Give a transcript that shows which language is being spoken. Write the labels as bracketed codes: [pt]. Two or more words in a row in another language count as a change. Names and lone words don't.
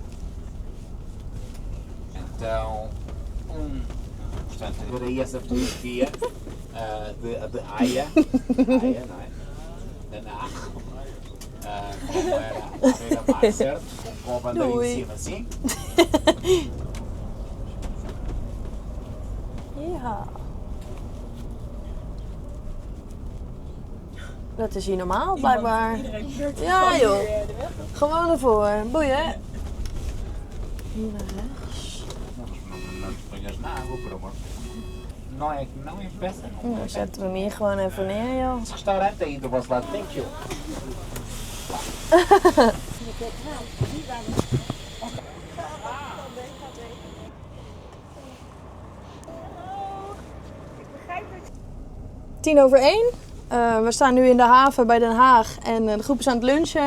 [pt] Então, portanto, ver aí essa fotografia de Haia, Haia, não é? Da Haag. Como era a beira-mar, certo? Com a bandeira em cima, assim. [nl] Ja. Dat is hier normaal, blijkbaar. Ja joh, gewoon ervoor. Boeien. Hier naar rechts. [pt] Não te ponhas na água, por amor. Não é peça. [nl] Dan zetten we hem hier gewoon even neer, joh. [pt] Esse restaurante aí do vosso lado, [en] thank you. [nl] Tien over 1. We staan nu in de haven bij Den Haag en de groep is aan het lunchen.